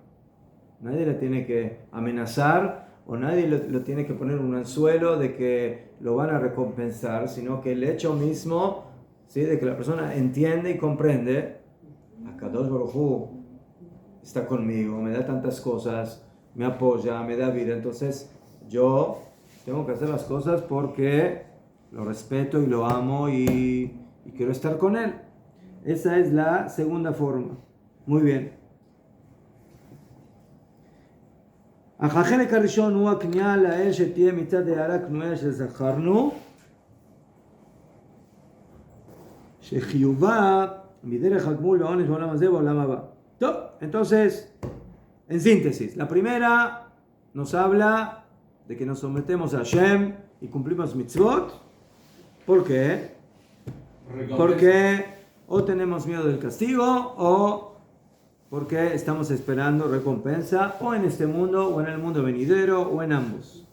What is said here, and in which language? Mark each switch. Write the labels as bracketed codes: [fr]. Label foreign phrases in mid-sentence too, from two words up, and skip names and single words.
[es] Nadie le tiene que amenazar o nadie lo tiene que poner un anzuelo de que lo van a recompensar, sino que el hecho mismo, ¿sí?, de que la persona entiende y comprende, [he] הקדוש ברוך הוא [es] está conmigo, me da tantas cosas, me apoya, me da vida, entonces yo tengo que hacer las cosas porque lo respeto y lo amo y quiero estar con él. Esa es la segunda forma. Muy bien. [he] החלק הראשון הוא הכניעה לאל שתהיה מצד הערה קנויה שזכרנו, שחיובה מדרך הגמול והעונש בעולם הזה ובעולם הבא. טוב, [es] entonces, en síntesis, la primera nos habla de que nos sometemos a Hashem y cumplimos mitzvot. ¿Por qué? Porque o tenemos miedo del castigo o porque estamos esperando recompensa o en este mundo o en el mundo venidero o en ambos.